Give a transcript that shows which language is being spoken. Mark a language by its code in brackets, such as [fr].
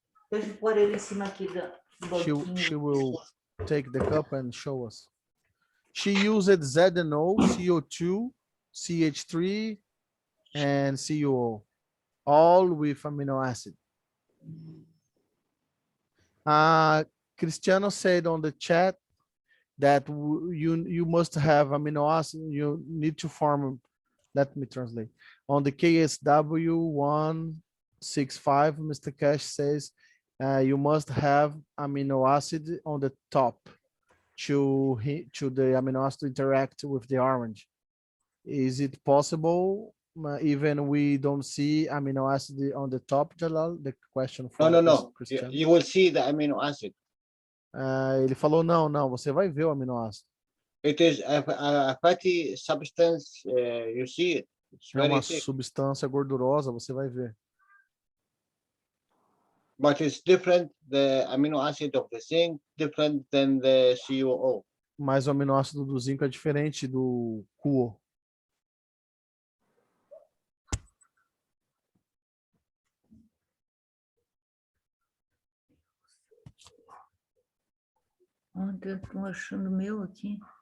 [pt] Deixa eu pôr ele em cima aqui do banquinho. [en] She will take the cup and show us. She used ZNO, CO2, CH3, and CuO, all with amino acid. Cristiano said on the chat that you must have amino acid. You need to form. Let me translate. On the KSW 165, Mr. Cash says you must have amino acid on the top to the amino acid to interact with the orange. Is it possible even we don't see amino acid on the top, Jalal? The question from No. Cristiano. You will see the amino acid. [pt] Ele falou não, você vai ver o aminoácido. [en] It is a fatty substance. You see it. It's [pt] É uma [en] very thick. [pt] substância gordurosa, você vai ver. [en] But it's different. The amino acid of the zinc different than the CuO. [pt] Mas o aminoácido do zinco é diferente do CuO. Onde eu estou achando o meu aqui?